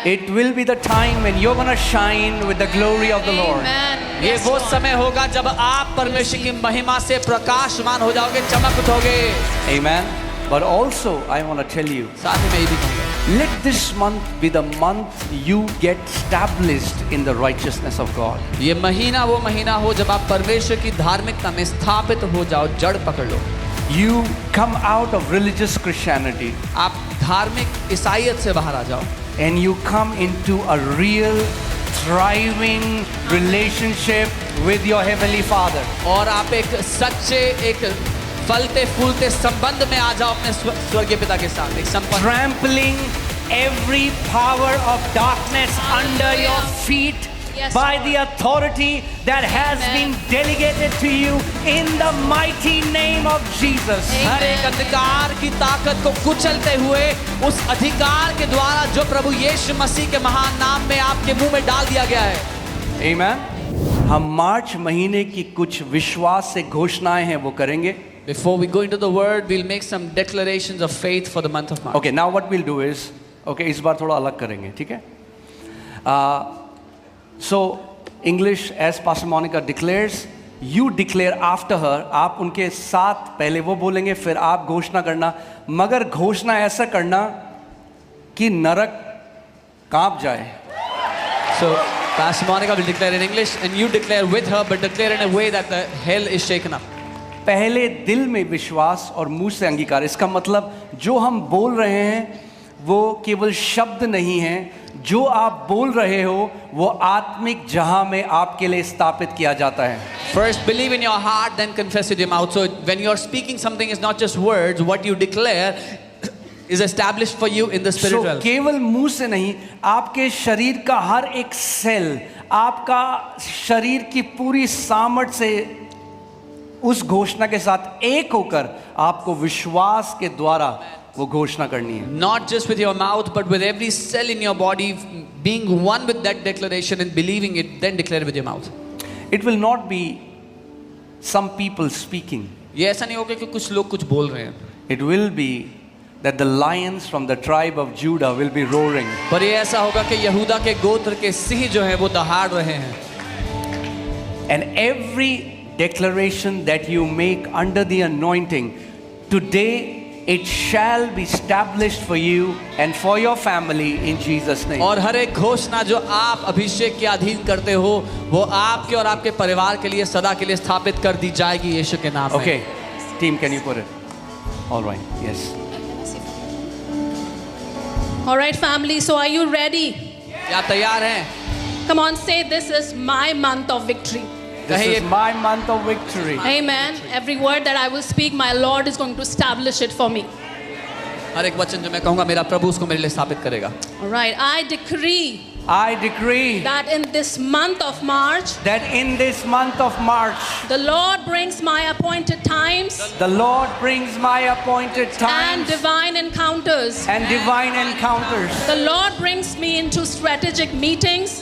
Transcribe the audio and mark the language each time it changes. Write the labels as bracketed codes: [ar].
[en] It will be the time when you're going to shine with the glory of the Lord. Amen. [hi] ये [en] Yes, [hi] वो [en] Lord. [hi] समय होगा जब आप परमेश्वर की महिमा से प्रकाशमान हो जाओगे, चमक उठोगे। [en] Amen. But also, I want to tell you, [hi] साथ ही मैं ये भी कहूँगा, [en] let this month be the month you get established in the righteousness of God. [hi] ये महीना वो महीना हो जब आप परमेश्वर की धार्मिकता में स्थापित हो जाओ, जड़ पकड़ लो। [en] You come out of religious Christianity [hi] आप धार्मिक ईसाईयत से बाहर आ जाओ [en] and you come into a real, thriving relationship with your Heavenly Father. [hi] और आप एक सच्चे, एक फलते फूलते संबंध में आ जाओ अपने स्वर्गीय पिता के साथ, एक संबंध। [en] Trampling every power of darkness under your feet Yes, by Lord. the authority that has Amen. been delegated to you in the mighty name of Jesus. Amen. [hi] हर एक अंधकार की ताकत को कुचलते हुए उस अधिकार के द्वारा जो प्रभु यीशु मसीह के महान नाम में आपके मुंह में डाल दिया गया है। [en] Amen. [hi] हम मार्च महीने की कुछ विश्वास से घोषणाएं हैं वो करेंगे. [en] Before we go into the word, we'll make some declarations of faith for the month of March. Okay, now what we'll do is, okay, [hi] इस बार थोड़ा अलग करेंगे, ठीक है? [en] So English, as Pastor Monica declares, you declare after her. [hi] आप उनके साथ पहले वो बोलेंगे, फिर आप घोषणा करना. मगर घोषणा ऐसा करना कि नरक कांप जाए. [en] So Pastor Monica will declare in English and you declare with her, but declare in a way that the hell is shaken up. [hi] पहले दिल में विश्वास और मुंह से अंगीकार. इसका मतलब जो हम बोल रहे हैं वो केवल शब्द नहीं है, जो आप बोल रहे हो वो आत्मिक जहां में आपके लिए स्थापित किया जाता है. [en] First believe in your heart, then confess with your mouth. So when you are speaking something, is not just words. What you declare is established for you in the So, spiritual. [hi] केवल मुंह से नहीं, आपके शरीर का हर एक cell, आपका शरीर की पूरी सामर्थ से उस घोषणा के साथ एक होकर आपको विश्वास के द्वारा वो घोषणा करनी है. [en] Not just with your mouth, but with every cell in your body being one with that declaration and believing it, then declare it with your mouth. It will not be some people speaking. [hi] ये ऐसा नहीं होगा कि कुछ लोग कुछ बोल रहे हैं, [en] It will be that the lions from the tribe of Judah will be roaring. [hi] पर ये ऐसा होगा कि यहूदा के गोत्र के सिंह जो हैं वो दहाड़ रहे हैं. [en] And every declaration that you make under the anointing, today it shall be established for you and for your family in Jesus' name. [hi] और हर एक घोषणा जो आप अभिषेक के अधीन करते हो वो आपके और आपके परिवार के लिए सदा के लिए स्थापित कर दी जाएगी यीशु के नाम में. [en] Okay, team, can you put it? All right, yes. All right, family. So are you ready? [hi] क्या तैयार हैं? [en] Come on, say this is my month of victory. This [hi] कहिए, [en] is my month of victory. Amen. Every word that I will speak, my Lord is going to establish it for me. [hi] हर एक वचन जो मैं कहूँगा मेरा प्रभु उसको मेरे लिए स्थापित करेगा. [en] All right. I decree I decree that in this month of March, that in this month of March, the Lord brings my appointed times the Lord brings my appointed and times divine encounters. and divine encounters. The Lord brings me into strategic meetings,